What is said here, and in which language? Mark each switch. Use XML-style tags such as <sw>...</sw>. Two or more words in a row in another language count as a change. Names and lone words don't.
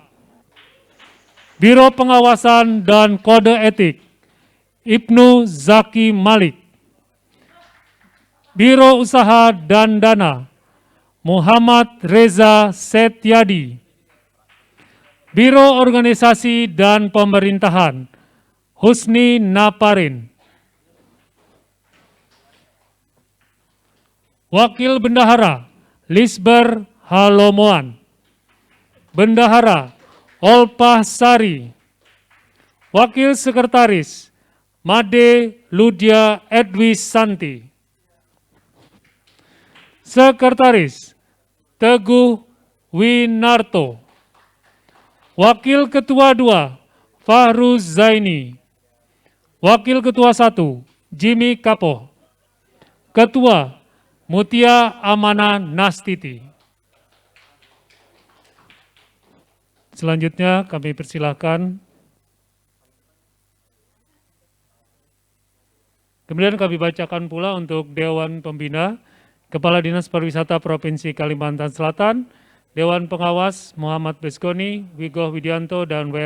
<id>Biro Pengawasan dan Kode Etik, Ibnu Zaki Malik. Biro Usaha dan Dana, Muhammad Reza Setyadi. Biro Organisasi dan Pemerintahan, Husni Naparin. Wakil Bendahara, Lisber Halomoan. Bendahara, Olpah Sari. Wakil Sekretaris, Made Ludia Edwis Santi. Sekretaris, Teguh Winarto. Wakil Ketua 2, Fahruz Zaini. Wakil Ketua 1, Jimmy Kapoh. Ketua, Mutia Amana Nastiti. Selanjutnya kami persilahkan. Kemudian kami bacakan pula untuk Dewan Pembina, Kepala Dinas Pariwisata Provinsi Kalimantan Selatan, Dewan Pengawas Muhammad Beskoni, Wigoh Widianto, dan W.R.</id>